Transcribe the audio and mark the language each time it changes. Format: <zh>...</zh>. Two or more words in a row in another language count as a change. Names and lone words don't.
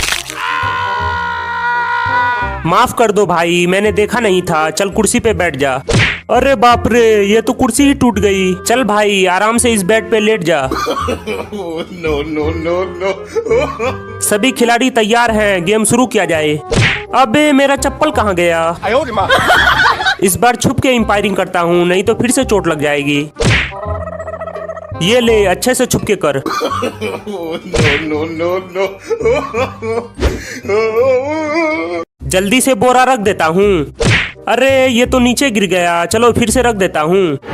<hi>माफ कर दो भाई, मैंने देखा नहीं था। चल कुर्सी पे बैठ जा। अरे बाप रे, ये तो कुर्सी ही टूट गई। चल भाई आराम से इस बेड पे लेट जा।</hi> <en>no no no no</en> <hi>सभी खिलाड़ी तैयार हैं, गेम शुरू किया जाए। अबे मेरा चप्पल कहाँ गया?</hi> <zh>哎呦我的妈！</zh> <hi>इस बार छुप के एम्पायरिंग करता हूँ, नहीं तो फिर से चोट लग जाएगी। ये ले, अच्छे से छुप के कर।</hi> <en>no no no no</en> <hi>जल्दी से बोरा रख देता हूँ। अरे ये तो नीचे गिर गया। चलो फिर से रख देता हूँ।</hi>